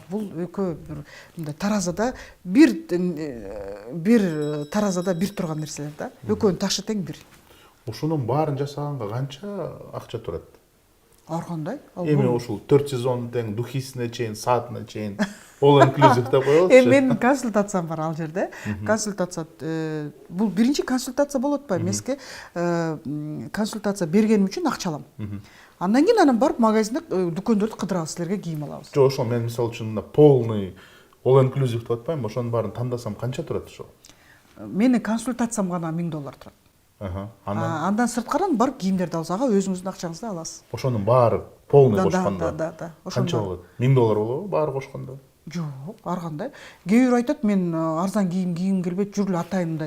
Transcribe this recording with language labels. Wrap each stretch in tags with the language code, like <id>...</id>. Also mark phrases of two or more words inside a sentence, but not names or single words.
<ky>Бул экөө мындай таразада бир таразада бир турган нерселер да. Экөөнүн ташы тең бир. Ошонун баарын жасаганга канча акча турат? ар кандай? Эми ушул 4 сезон тең духисине чейин, саатына чейин</ky> <en>all inclusive</en> <ky>деп коелучу. Менин консультациям бар ал жерде. Консультация бул биринчи консультация болуп атпайбы. Эмеске консультация бергеним үчүн акча алам. Андан кийин анан барып магазинде дүкөндөрдү кыдырабыз, силерге кийим алабыз. Жок, ошол мен мисалы үчүн мына полный</ky> <en>all inclusive</en> <ky>деп атпайм, ошонун баарын тандасам канча турат ошол? Менин консультациям гана $1000 турат. Андан сырткаран барып кийимдерди алабыз. Ага өзүңүздүн акчаңызды аласыз. Ошонун баары полный кошкондо. Да. Канча болот? $1000 болобу баары кошкондо? Жок, ар кандай. Кээ бирөө айтат, мен арзан кийим кийгим келбейт, жүрүлө атайын мындай.</ky>